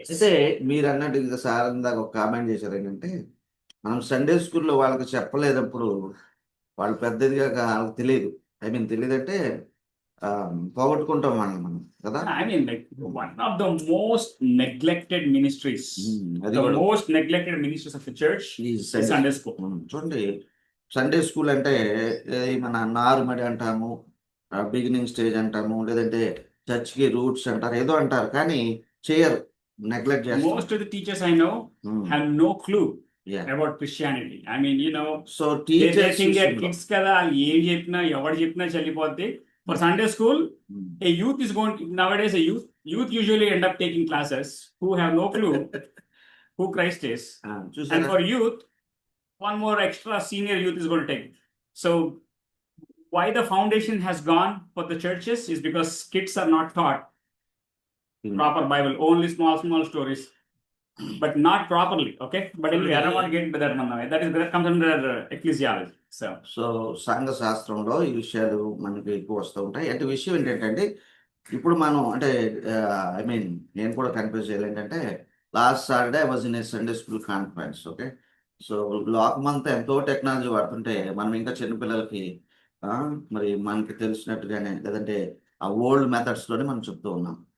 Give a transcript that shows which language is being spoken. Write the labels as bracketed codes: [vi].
[te] అయితే మీరు అన్నట్టు ఇంకా సార్ ఇందాక ఒక కామెంట్ చేశారు ఏంటంటే, మనం సండే స్కూల్లో వాళ్ళకి చెప్పలేనప్పుడు వాళ్ళు పెద్దదిగా వాళ్ళకి తెలియదు. తెలియదు అంటే పోగొట్టుకుంటాం మనం కదా. [en] I mean, like, one of the most neglected ministries, most neglected ministries of the church is Sunday school. [te] చూడండి, సండే స్కూల్ అంటే మన నారుమడి అంటాము, బిగినింగ్ స్టేజ్ అంటాము, లేదంటే చర్చ్కి రూట్స్ అంటారు, ఏదో అంటారు, కానీ చేయరు, నెగ్లెక్ట్ చేస్తారు. [en] Most of the teachers I know have no clue about Christianity. I mean, so they teachers think their kids [te] kada ఏం చెప్పినా ఎవరు చెప్పినా చల్లిపోద్ది. [en] For Sunday school, a youth is nowadays a youth usually end up taking classes who have no clue who Christ is. And for youth, one more extra senior youth is going to take. So why the foundation has gone for the churches is because kids are not taught proper Bible, only small stories, but not properly. Okay, but anyway, I don't want to get into that one now. That comes under ecclesiology. [te] So సంఘ శాస్త్రంలో ఈ విషయాలు మనకి ఎక్కువ వస్తూ ఉంటాయి. అంటే విషయం ఏంటంటే, ఇప్పుడు మనం అంటే నేను కూడా కన్ఫ్యూజ్ చేయాలి. [en] ఏంటంటే last Saturday I was in a Sunday school conference. [te] Okay, so లోకమంతా ఎంతో టెక్నాలజీ వాడుతుంటే మనం ఇంకా చిన్నపిల్లలకి మరి మనకి తెలిసినట్టుగానే, లేదంటే ఆ ఓల్డ్ మెథడ్స్లోనే మనం చెప్తూ ఉన్నాం.